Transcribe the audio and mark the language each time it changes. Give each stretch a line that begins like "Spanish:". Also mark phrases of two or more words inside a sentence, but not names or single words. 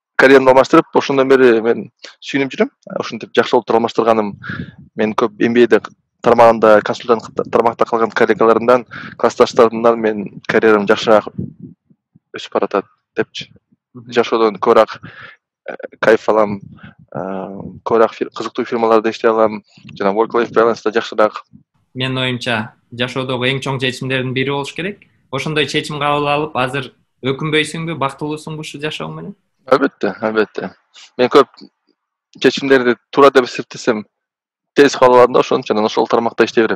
Kyrgyz: Карьерамды алмаштырып, ошондон бери мен сүйүнүп жүрөм. Ошентип жакшы болуп алмаштырганым мен көп MBA'де тармагында консультант тармакта калган коллегаларымдан, классташтарымдан мен карьерам жакшыраак өсүп баратат депчи. Жашоодон көбүрөөк кайф алам, көбүрөөк кызыктуу фирмаларда иштей алам, жана
English: work-life balance
Kyrgyz: жакшыраак. Менин оюмча, жашоодогу эң чоң чечимдердин бири болуш керек. Ошондой чечим кабыл алып, азыр өкүнбөйсүңбү, бактылуусуңбу ушул жашооң менен? Албетте. Мен көп чечимдерди туура деп эсептесем, тез кабыл алам да, ошон үчүн ошол тармакта иштей берем.